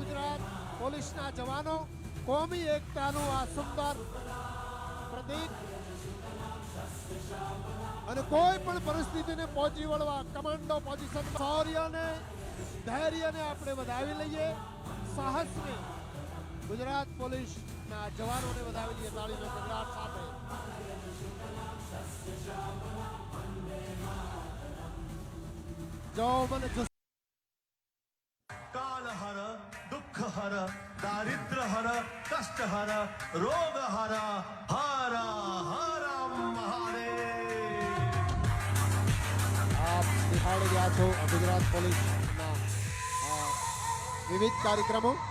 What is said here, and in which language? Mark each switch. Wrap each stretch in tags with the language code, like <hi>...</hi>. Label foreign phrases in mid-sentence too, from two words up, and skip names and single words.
<gu>ગુજરાત પોલીસના જવાનો કોમી એકતાનું આ સુંદર પ્રતીક અને કોઈ પણ પરિસ્થિતિને પહોંચી વળવા</gu> <en>commando position</en> <gu>શૌર્યને ધૈર્યને આપણે વધાવી લઈએ. સાહસને ગુજરાત પોલીસના જવાનોને વધાવી લઈએ તાળીનો ગગડાટ સાથે. જો મને</gu> <hi>काल हर दुख हर दारिद्र हर कष्ट हर रोग हर हर हर महादेव.</hi> <gu>આપ નિહાળી રહ્યા છો ગુજરાત પોલીસના વિવિધ કાર્યક્રમો.</gu>